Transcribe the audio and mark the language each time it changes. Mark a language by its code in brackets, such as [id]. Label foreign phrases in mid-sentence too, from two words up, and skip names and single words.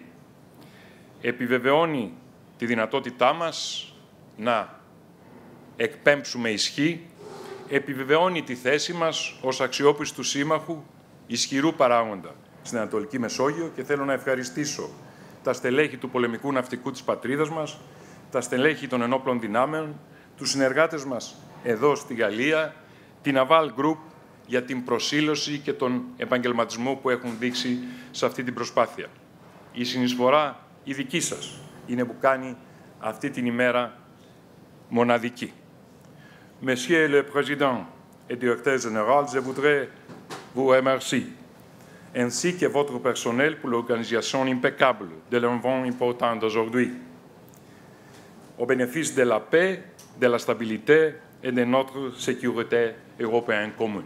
[el] Επιβεβαιώνει τη δυνατότητά μας να εκπέμψουμε ισχύ, επιβεβαιώνει τη θέση μας ως αξιόπιστου σύμμαχου ισχυρού παράγοντα στην Ανατολική Μεσόγειο και θέλω να ευχαριστήσω τα στελέχη του πολεμικού ναυτικού της πατρίδας μας, τα στελέχη των ενόπλων δυνάμεων, τους συνεργάτες μας εδώ στη Γαλλία, την Naval Group για την προσήλωση και τον επαγγελματισμό που έχουν δείξει σε αυτή την προσπάθεια. Η συνεισφορά η δική σας είναι που κάνει αυτή την ημέρα μοναδική. [fr] Monsieur le Président et Directeur Général, je voudrais vous remercier, ainsi que votre personnel pour l'organisation impeccable de l'événement important d'aujourd'hui, au bénéfice de la paix, de la stabilité et de notre sécurité européenne commune.